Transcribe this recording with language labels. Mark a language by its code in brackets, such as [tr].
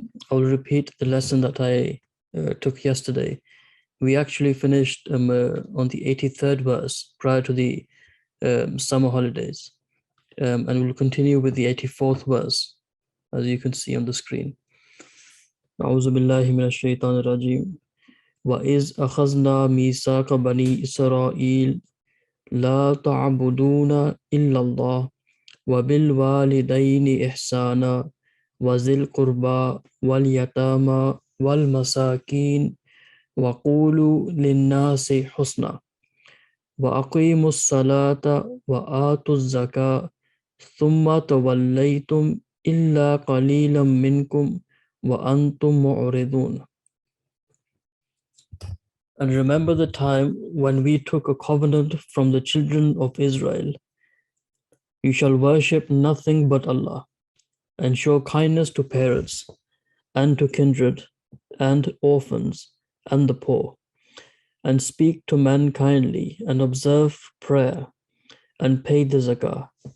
[en] I'll repeat the lesson that I took yesterday. We actually finished on the 83rd verse prior to the summer holidays. And we'll continue with the 84th verse, as you can see on the screen. [ar] A'udhu billahi minash shaitanir rajim. وَإِذْ أَخَذْنَا مِيثَاقَ بَنِي إِسْرَائِيلَ لا تعبدون إلا الله وبالوالدين إحسانا وذي القربى واليتامى والمساكين وقولوا للناس حسنا وأقيموا الصلاة وآتوا الزكاة ثم توليتم إلا قليلا منكم وأنتم معرضون. [en] And remember the time when we took a covenant from the children of Israel. You shall worship nothing but Allah, and show kindness to parents, and to kindred, and orphans, and the poor, and speak to men kindly, and observe prayer, and pay the zakah.